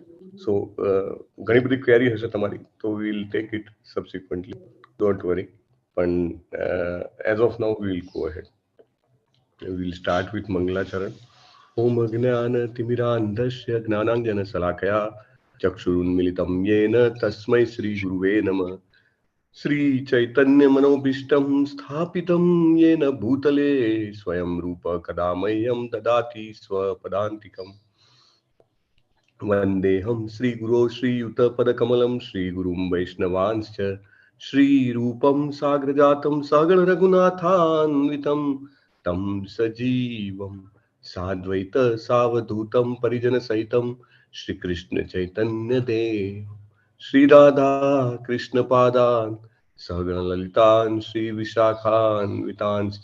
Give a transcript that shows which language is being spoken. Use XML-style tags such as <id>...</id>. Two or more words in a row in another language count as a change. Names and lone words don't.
<gu>સો ઘણી બધી ક્વેરી હશે તમારી, તો</gu> <en>we'll take it subsequently, don't worry. પણ as of now we'll go ahead. we'll start with</en> <sa>મંગલાચરણ. ઓમ અજ્ઞાનતિમિરાન્ધસ્ય જ્ઞાનાંજનશલાકયા ચક્ષુરુન્મિલિतं येन तस्मै श्रीगुरुवे नमः. श्रीचैतन्यमनोभीष्टं स्थापितं येन भूतले स्वयं रूप कदा मह्यं ददाति स्वपदान्तिकम्. वन्देऽहं श्रीगुरो श्रीयुतपदकमलं श्रीगुरुं वैष्णवांश्च श्रीरूपं साग्रजातं सगण रघुनाथान्वितं तं सजीवं साद्वैत सावधूतं परिजनसहितं श्री कृष्ण चैतन्य देव श्री राधा कृष्ण पादान सहगण ललितान श्री विशाखान्वितांश्च.</sa>